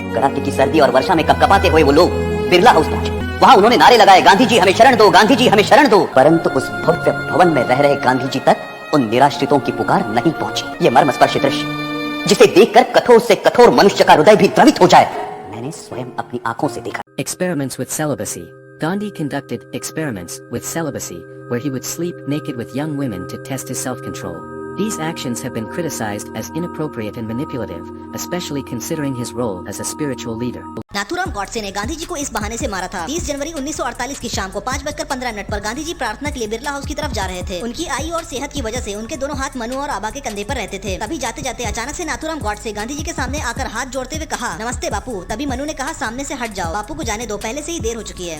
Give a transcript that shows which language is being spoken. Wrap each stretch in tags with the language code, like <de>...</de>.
<hi>कड़ाके की सर्दी और वर्षा में कपकपाते हुए वो लोग बिरला हाउस पहुंचे। वहाँ उन्होंने नारे लगाए, गांधी जी हमें शरण दो, गांधी जी हमें शरण दो। परंतु उस भव्य भवन में रह रहे गांधी जी तक उन निराश्रितों की पुकार नहीं पहुंची। ये मर्मस्पर्शी दृश्य जिसे देखकर कठोर से कठोर मनुष्य का हृदय भी द्रवित हो जाए, मैंने स्वयं अपनी आंखों से देखा।</hi> <en>Experiments with celibacy. Gandhi conducted experiments with celibacy, where he would sleep naked with young women to test his self-control. These actions have been criticized as inappropriate and manipulative, especially considering his role as a spiritual leader.</en> <hi>Nathuram Godse ने गांधी जी को इस बहाने से मारा था। 30 जनवरी 1948 की शाम को 5:15 पर गांधी जी प्रार्थना के लिए बिरला हाउस की तरफ जा रहे थे। उनकी आयु और सेहत की वजह से उनके दोनों हाथ मनु और आबा के कंधे पर रहते थे। तभी जाते जाते अचानक से नाथूराम गॉडसे गांधी जी के सामने आकर हाथ जोड़ते हुए कहा, नमस्ते बापू। तभी मनु ने कहा, सामने से हट जाओ, बापू को जाने दो, पहले से ही देर हो चुकी है।</hi>